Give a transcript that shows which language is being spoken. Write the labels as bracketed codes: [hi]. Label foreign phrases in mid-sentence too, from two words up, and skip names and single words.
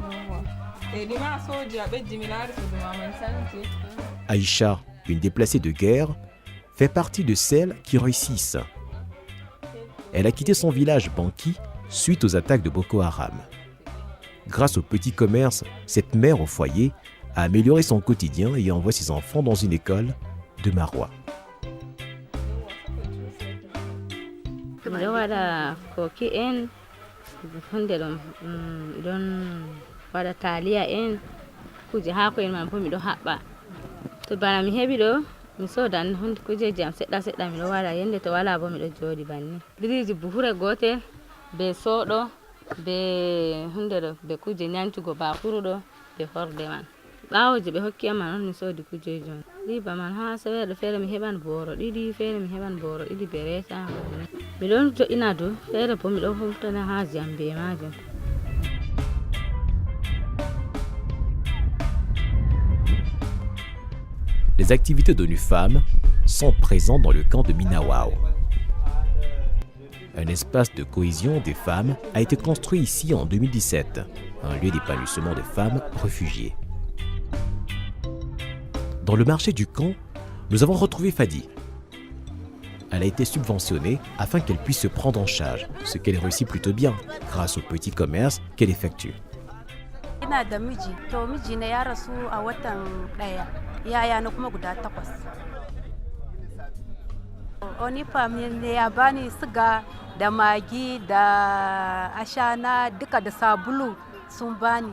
[fr] Aïcha, une déplacée de guerre, fait partie de celles qui réussissent. Elle a quitté son village Banki suite aux attaques de Boko Haram. Grâce au petit commerce, cette mère au foyer a amélioré son quotidien et envoie ses enfants dans une école de Maroua. [ff] Mi sodan hunde kujeji am seɗɗa seɗɗa miɗo waɗa yende to wala bo miɗo jooɗi banni biriji buhure gotel be soɗo be hunde ɗo be kuje ñancugo bakuru ɗo be horde man ɓawo je ɓe hokki am man on mi soodi kujeji on riba man ha seweɗo feere mi heɓan boro ɗiɗi feere mi heɓan boro ɗiɗi be resa miɗon jo'ina dow feere bo miɗo humtana haaji am be majum. [fr] Les activités d'ONU Femmes sont présentes dans le camp de Minawao. Un espace de cohésion des femmes a été construit ici en 2017, un lieu d'épanouissement des femmes réfugiées. Dans le marché du camp, nous avons retrouvé Fadi. Elle a été subventionnée afin qu'elle puisse se prendre en charge, ce qu'elle réussit plutôt bien grâce au petit commerce qu'elle effectue. [ha] Yayana kuma guda 8. Oni family ne ya bani siga da magi da ashana duka da sabulu sun bani.